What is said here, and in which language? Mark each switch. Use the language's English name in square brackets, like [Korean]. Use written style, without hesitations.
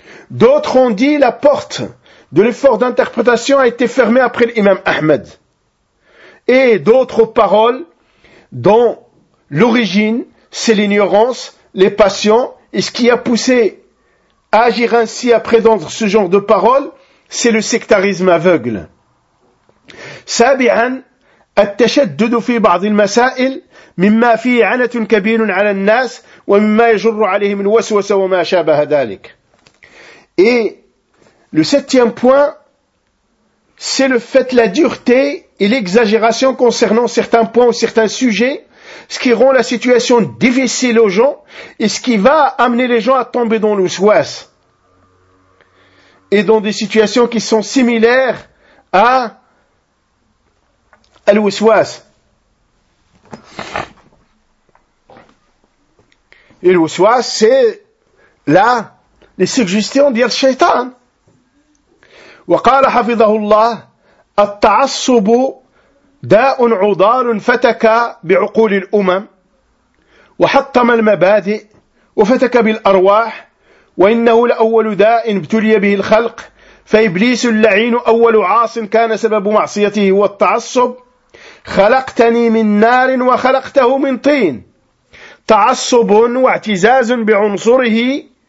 [French] D'autres ont dit la porte de l'effort d'interprétation a été fermée après l'imam Ahmed. Et d'autres paroles dont l'origine, c'est l'ignorance, les passions, et ce qui a poussé à agir ainsi après d'entendre ce genre de paroles, c'est le sectarisme aveugle. [Arabic] Sabi'an, التشدد في بعض المسائل مما فيه عنة كبير على الناس ومما يجر عليهم الوسوسة وما شابه ذلك. [French] Et le septième point, c'est le fait de la dureté et l'exagération concernant certains points ou certains sujets, ce qui rend la situation difficile aux gens et ce qui va amener les gens à tomber dans l'ouswas et dans des situations qui sont similaires à الوسواس. الوسواس c'est là les suggestions de Shaitan. [Arabic] وقال حفظه الله التعصب داء عضال فتك بعقول الأمم وحطم المبادئ وفتك بالأرواح وإنه الأول داء ابتلي به الخلق فإبليس اللعين أول عاص كان سبب معصيته هو التعصب خلقتني من نار وخلقته من طين تعصب واعتزاز بعنصره